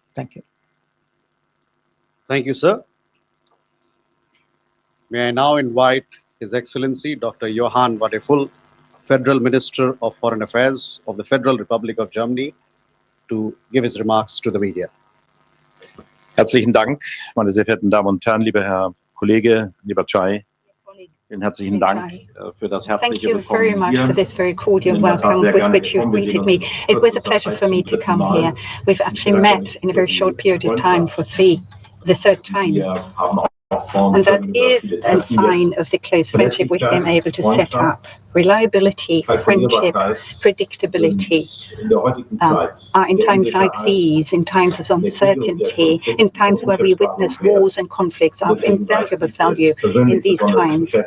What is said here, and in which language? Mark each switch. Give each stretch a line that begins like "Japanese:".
English: Thank you. Thank you, sir. May I now invite His Excellency Dr. Johann Vadeful, Federal Minister of Foreign Affairs of the Federal Republic of Germany, to give his remarks to the media.
German: Herzlichen Dank, meine sehr verehrten Damen und Herren, lieber Herr Kollege, lieber Chai. Vielen herzlichen Dank für das herzliche Willkommen.
English: Thank you very much for this very cordial welcome with which you greeted me. It was a pleasure for me to come here. We've actually met in a very short period of time for the third time. And that is a sign of the close friendship we've been able to set up. Reliability, friendship, predictability are in times like these, in times of uncertainty, in times where we witness wars and conflicts, are of invaluable value in these times.